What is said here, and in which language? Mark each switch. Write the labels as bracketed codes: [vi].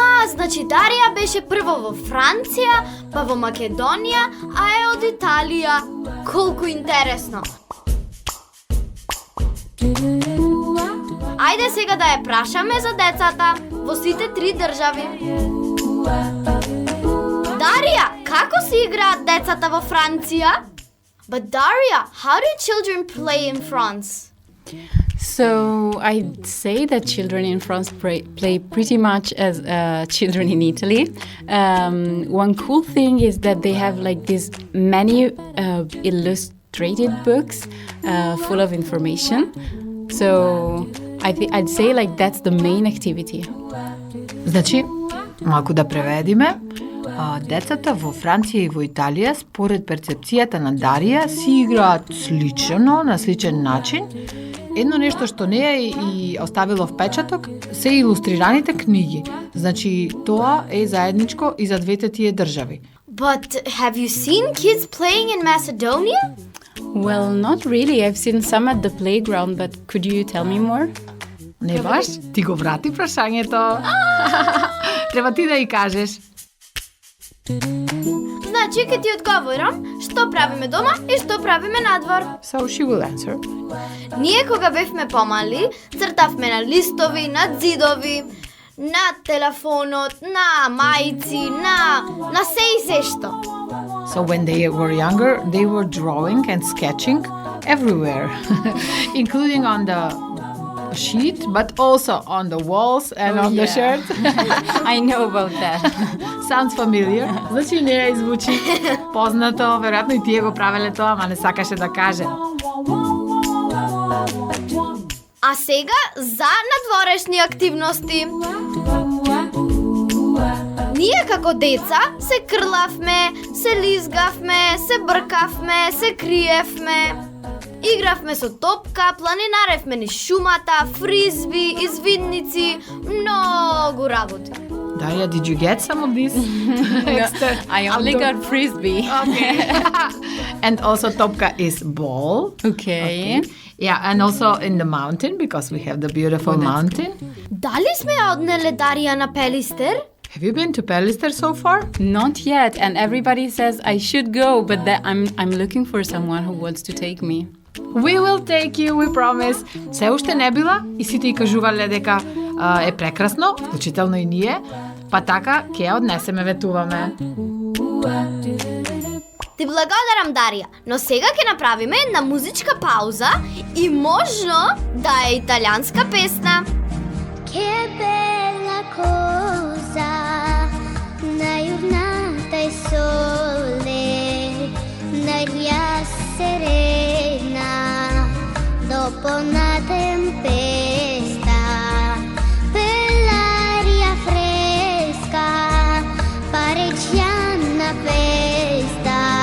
[mk] Значи Дарија беше прво во Франција, па во Македонија, а е од Италија. Колку интересно. Ајде сега да ја прашаме за децата во сите 3 држави. Дарија, како се играат децата во Франција? [en] But Daria, how do children play in France? So I'd say that children in France play pretty much as children in Italy. One cool thing is that they have like these many illustrated books full of information. So I'd say like that's the main activity. [mk] Значи, малку да преведиме, Децата во Франција и во Италија, според перцепцијата на Дарија, си играат слично, на сличен начин. Едно нешто што не е и оставило впечаток се илустрираните книги. Значи, тоа е заедничко и за двете тие држави. [en] But have you seen kids playing in Macedonia? Well, not really. I've seen some at the playground, but could you tell me more? [mk] Не баш? Ти го врати прашањето. Треба ти да и кажеш. Значи, ке ти одговорам што правиме дома и што правиме надвор. [en] So she will answer. [mk] Ние кога бевме помали, цртавме на листови, на зидови, на телефонот, на мајци, на се и се што. [en] So when they were younger, they were drawing and sketching everywhere, including on the sheet, but also on the walls and on the shirt. I know about that. Sounds familiar. [mk] Значи не ја звучи познато, веројатно и тие го правеле тоа, ама не сакаше да каже. А сега за надворешни активности. Ние како деца се крлавме, се лизгавме, се бркавме, се криевме. Игравме со топка, планинаревме низ шумата, фризби, извидници, многу работи. [en] Daria, did you get some of these? I only got frisbee. Okay. And also topka is ball. Okay. Yeah, and also in the mountain, because we have the beautiful mountain. [mk] Дали сме ја однеле Дарија на Пелистер? [en] Have you been to Pelister so far? Not yet, and everybody says I should go, but I'm looking for someone who wants to take me. We will take you, we promise. [mk] Се уште не била и сите и кажувале дека е прекрасно, вклучително и ние, па така ќе ја однесеме, ветуваме. Ти благодарам, Дарија, но сега ќе направиме една музичка пауза и можно да е италијанска песна. [it] Che bella cosa, una giornata e sole, un'aria serena, dopo una tempesta, per l'aria fresca, pareggiana festa.